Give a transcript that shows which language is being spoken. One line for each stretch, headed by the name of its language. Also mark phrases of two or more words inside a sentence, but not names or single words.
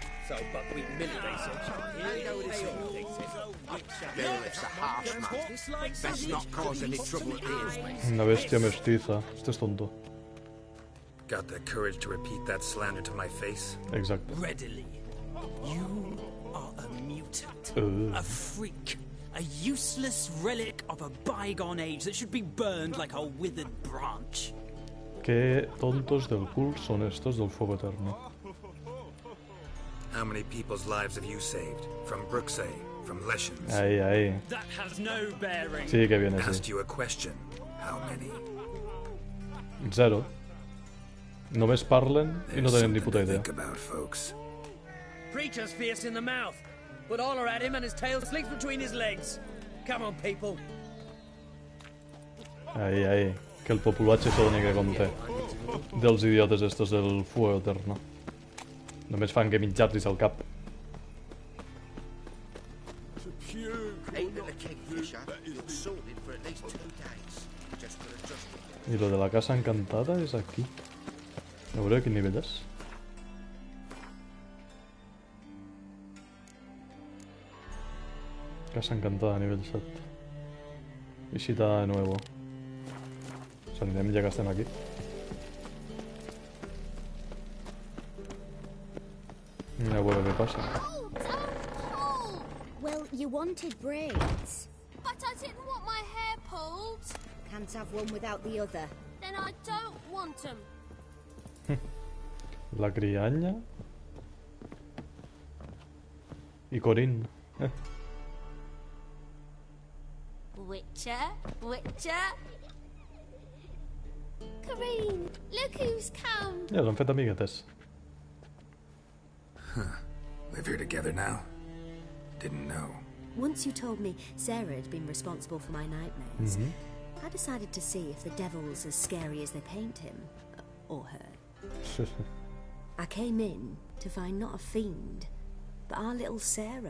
English: So buckwheat and millet, they said. Here we go with this thing, they said. Bailiff's a harsh man. Best not cause any trouble at the inn.
Spanish: Una bestia mestiza. Este es tonto.
English: Got the courage to repeat that slander to my face?
Spanish: Exacto.
English: Readily. You are a mutant. A freak. A useless relic of a bygone age that should be burned like a withered branch.
Spanish: Qué tontos
Catalan: del cul
Spanish: son estos del fuego eterno.
English: How many people's lives have you saved? From Brooksay? From Leshens?
Spanish: Ahí.
English: That has no bearing.
Spanish: Sí que viene,
English: Asked
Spanish: sí.
English: you a question. How many? 0.
Catalan: Només parlen i no tenen ni puta idea.
English: Think about, folks. Preacher's fierce in the mouth, but holler at him and his tail slicks between his legs. Come on, people.
Spanish: Ahí.
Catalan: Que el populatge se doni que compte. Dels idiotes
Spanish: estos del fuego eterno.
Catalan: Només fan que mitjar-los al cap.
English: Ain't the kingfisher sorted for at least 2 days. Just for adjustment.
Catalan: I lo de la casa encantada és aquí. A veure quin nivell és. Casa encantada, nivell 7.
Spanish: Visita de nuevo. O sea,
Catalan: anirem ja que estem aquí. A veure què passa.
English: Well, you wanted braids. But I didn't want my hair pulled. Can't have one without the other. Then I don't want them.
Catalan: La crianya. I Corinne.
English: Witcher. Corinne, look who's come.
Catalan: Ja, s'han fet amiguetes.
English: Live here together now? Didn't know. Once you told me Sarah had been responsible for my nightmares, I decided to see if the devil's as scary as they paint him. Or her. I came in to find not a fiend, but our little Sarah.